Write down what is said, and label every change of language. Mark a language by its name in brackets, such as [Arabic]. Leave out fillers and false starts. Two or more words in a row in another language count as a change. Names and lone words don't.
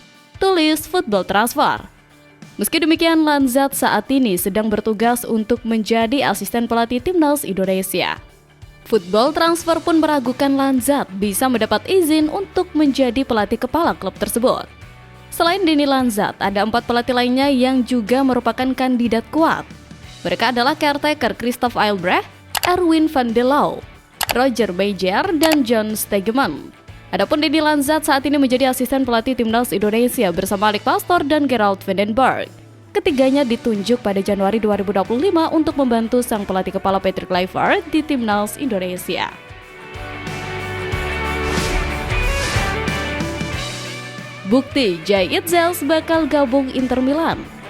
[Indonesian] Tulis Football Transfer. Meski demikian, Lanzat saat ini sedang bertugas untuk menjadi asisten pelatih timnas Indonesia. Football Transfer pun meragukan Lanzat bisa mendapat izin untuk menjadi pelatih kepala klub tersebut. Selain Danny Lanzat, ada 4 pelatih lainnya yang juga merupakan kandidat kuat. Mereka adalah caretaker Christophe Albrecht, Erwin van der Lauw, Roger Meijer, dan John Stegeman. Adapun Danny Lanzat saat ini menjadi asisten pelatih timnas Indonesia bersama Alex Pastoor dan Gerald van den Berg. Ketiganya ditunjuk pada Januari 2025 untuk membantu sang pelatih kepala Patrick Kluivert di timnas Indonesia. Bukti Jay Itzels bakal gabung Inter Milan.